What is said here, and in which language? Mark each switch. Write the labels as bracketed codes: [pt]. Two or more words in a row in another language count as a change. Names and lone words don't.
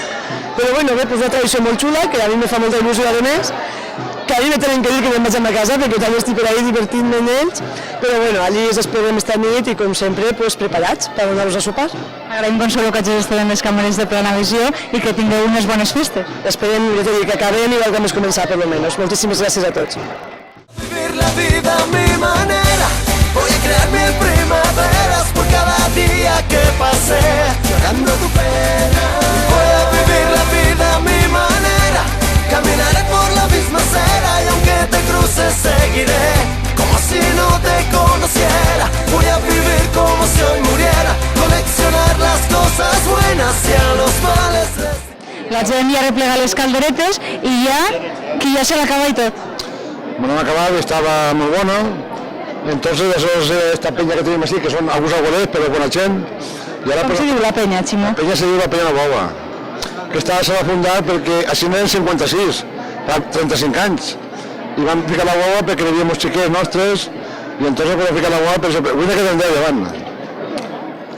[ca] Però bueno, bé, doncs una tradició molt xula, que a mi me fa molta il·lusió a més, que a mi me tenen que dir que me'n vaig a casa, perquè també estic per ahí divertint-me amb ells, però bueno, allí els esperem esta nit i com sempre, pues, preparats per anar-los a sopar. Agraïm, Consuelo, que hagis estat en les càmeres de Planavisió i que tingueu unes bones festes. Esperem, jo t'he dit, que acabem igual que hem començat, per lo menos. Moltíssimes gràcies a tots. [es] Vivir la vida a mi manera, voy a crear mil primaveras por cada día que pasé llorando tu pena. Voy a vivir la vida a mi manera, caminaré por la misma acera y aunque te cruces seguiré como si no te conociera. Voy a vivir como si hoy muriera, coleccionar las cosas buenas y a los males [ca] La gent ja replega les calderetes i qui ja se l'acaba i tot. Bueno, hem acabat, estava molt bona. [es] Entonces, eso es esta peña que tenemos aquí, que son algunos abuelos, pero buena gent. [ca] Com se diu la penya, Ximo? La penya se diu la Penya Nova, que se va fundar perquè així n'eren 56, fa 35 anys. I vam ficar la guagua perquè hi havia molts xiquets nostres, i entonces vam ficar la guagua, però avui ne quedem 10 davant.